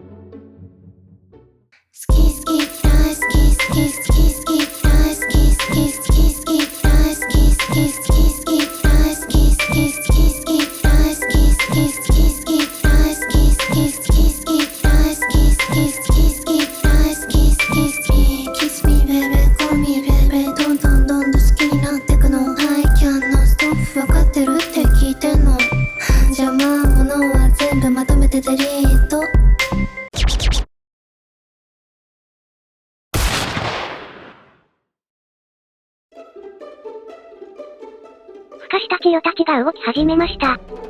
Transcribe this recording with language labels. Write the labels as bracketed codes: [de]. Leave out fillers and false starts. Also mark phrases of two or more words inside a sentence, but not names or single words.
[ja] 好き好き大好き好き好き好き大好き好き好き好き大好き好き好き好き大好き好き好き好き大好き好き好き好き大好き好き好き好き大好き好き好き好き大好き好き好き [en] Kiss me baby call me baby [ja] どんどんどんどん好きになってくの [en] I can't stop [ja] 分かってるって聞いてんの邪魔者は全部まとめてデリート孵化した稚魚たちが動き始めました。